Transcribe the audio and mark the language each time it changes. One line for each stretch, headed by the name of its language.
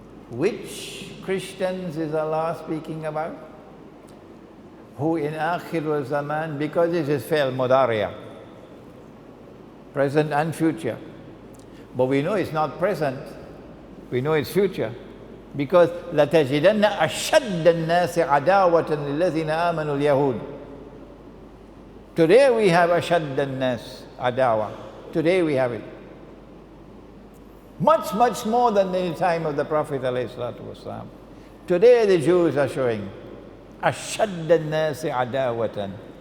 English: Which Christians is Allah speaking about? Who in Akhir Zaman, because this is Fi'l Mudariya, present and future. But we know it's not present, we know it's future. Because
Arabic: لَتَجِدَنَّ أَشَدَّ النَّاسِ عَدَاوَةً لِلَّذِينَ آمَنُوا الْيَهُودِ.
English: Today we have
Arabic: أَشَدَّ النَّاسِ عَدَاوَةً.
English: Today we have it. Much, much more than in the time of the Prophet ﷺ. Today the Jews are showing
Arabic: أَشَدَّ النَّاسِ عَدَاوَةً.